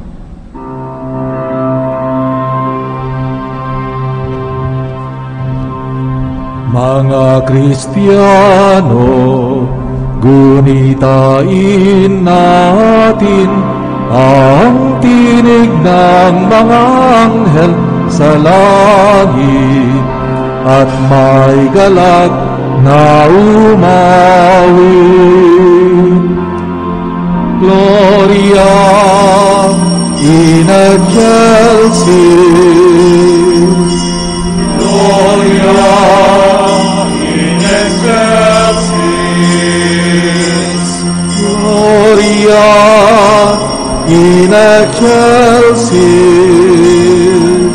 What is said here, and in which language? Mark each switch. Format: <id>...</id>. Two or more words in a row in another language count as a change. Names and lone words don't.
<tl>Mga Kristiyano, gunitain natin ang tinig ng mga anghel sa langit at may galak na umawit.</tl> <la>Gloria in excelsis, Gloria in excelsis, Gloria in excelsis,</la>